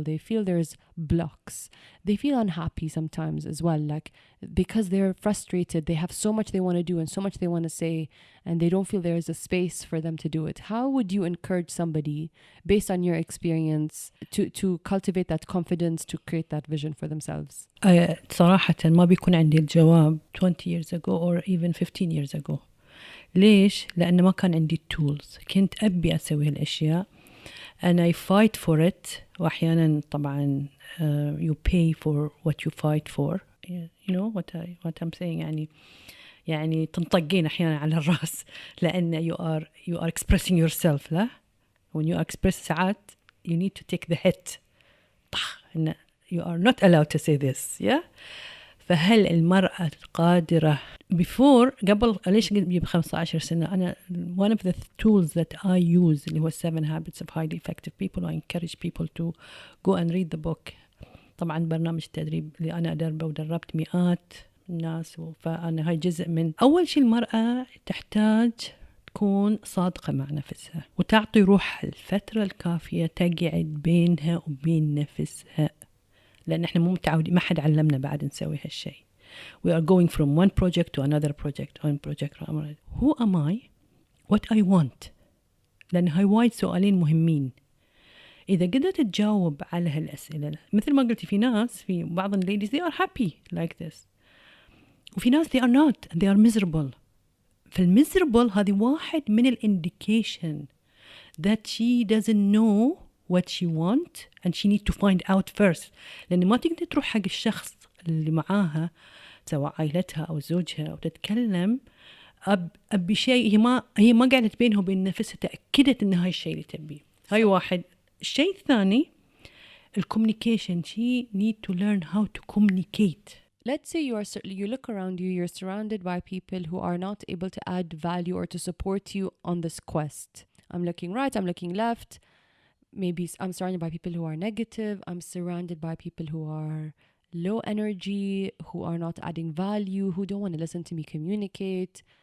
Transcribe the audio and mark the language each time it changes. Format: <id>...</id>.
<en>They feel there's blocks. They feel unhappy sometimes as well, like because they're frustrated. They have so much they want to do and so much they want to say, and they don't feel there's a space for them to do it. How would you encourage somebody based on your experience to cultivate that confidence to create that vision for themselves?</en> <ar>صراحة ما بيكون عندي الجواب</ar> <en>20 years ago or even 15 years ago.</en> <ar>ليش؟ لأن ما كان عندي tools. كنت أبي أسوي هالأشياء</ar> <en>and I fight for it.</en> <ar>وأحيانا طبعا</ar> <en>you pay for what you fight for. You know what I'm saying.</en> <ar>يعني تنطقين أحيانا على الرأس لأن</ar> <en>you are expressing yourself. لا when you express ساعات you need to take the hit. إن you are not allowed to say this. Yeah.</en> <ar>فهل المرأة القادرة قبل ليش قبل 15 سنة أنا</ar> <en>one of the tools that I use اللي هو 7 habits of highly effective people. I encourage people to go and read the book.</en> <ar>طبعا برنامج التدريب اللي أنا أدربه ودربت مئات الناس فأنا هاي جزء من أول شيء. المرأة تحتاج تكون صادقة مع نفسها وتعطي روحها الفترة الكافية تقعد بينها وبين نفسها لأن إحنا مو متعودين ما حد علمنا بعد نسوي هالشيء.</ar> <en>We are going from one project to another project. Who am I? What I want.</en> <ar>لأن هاي وايد سؤالين مهمين. إذا قدرت تجاوب على هالأسئلة مثل ما قلتي في بعض ladies</ar> <en>they are happy like this</en> <ar>وفي ناس</ar> <en>they are not and they are miserable. فالmiserable</en> <ar>هذه واحد من</ar> <en>indication that she doesn't know what she want and she need to find out first.</en> <ar>لأن ما تقدر تروح حق الشخص اللي معاها سواء عائلتها أو زوجها وتتكلم بشيء هي ما قاعدة بينها وبين نفسها تأكدت إن هاي الشيء اللي تبيه. هاي واحد. الشيء الثاني communication.</ar> <en>She need to learn how to communicate. Let's say you look around you, you're surrounded by people who are not able to add value or to support you on this quest. I'm looking right, I'm looking left. Maybe I'm surrounded by people who are negative. I'm surrounded by people who are low energy, who are not adding value, who don't want to listen to me communicate.</en>